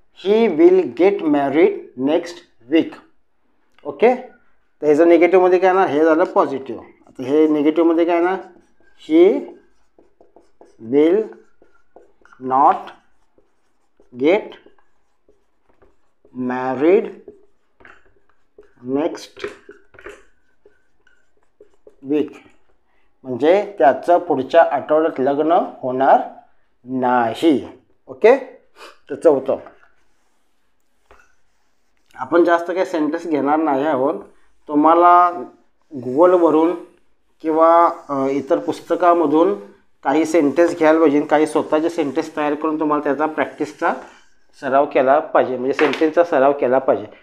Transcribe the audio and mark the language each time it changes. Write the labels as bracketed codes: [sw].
[en] He will get married next week. [mr] Okay, तर ह्याचं निगेटिव्हमध्ये काय ना, हे झालं पॉझिटिव्ह. आता हे निगेटिव्हमध्ये काय ना, [en] he will not get married next week. [mr] म्हणजे त्याचं पुढच्या आठवड्यात लग्न होणार नाही. ओके, तर चौथं, आपण जास्त काही सेंटेन्स घेणार नाही आहोत. तुम्हाला गुगलवरून किंवा इतर पुस्तकामधून काही सेंटेन्स घ्यायला पाहिजे, काही स्वतःचे सेंटेन्स तयार करून तुम्हाला त्याचा प्रॅक्टिसचा सराव केला पाहिजे, म्हणजे सेंटेन्सचा सराव केला पाहिजे.